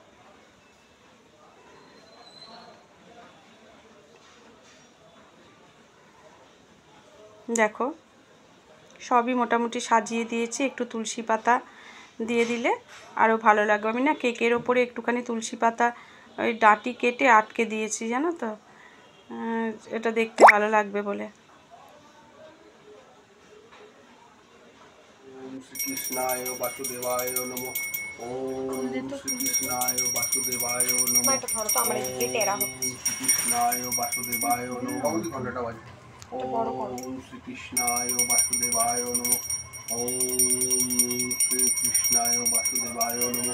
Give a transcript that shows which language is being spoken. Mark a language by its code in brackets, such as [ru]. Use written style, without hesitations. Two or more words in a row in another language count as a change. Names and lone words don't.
[bn] দেখো সবই মোটামুটি সাজিয়ে দিয়েছি, একটু তুলসী পাতা দিয়ে দিলে আরও ভালো লাগবে। আমি না কেকের ওপরে একটুখানি তুলসী পাতা ওই ডাঁটি কেটে আটকে দিয়েছি, জানো তো, এটা দেখতে ভালো লাগবে বলে। [sa] শ্রীকৃষ্ণায় বাসুদেবায় নমঃ। ওম শ্রীকৃষ্ণায় বাসুদেবায় নমঃ। শ্রীকৃষ্ণায় বাসুদেবায় নমঃ। ওম শ্রীকৃষ্ণায় বাসুদেবায় নমঃ। ওম শ্রীকৃষ্ণায় বাসুদেবায় নমঃ।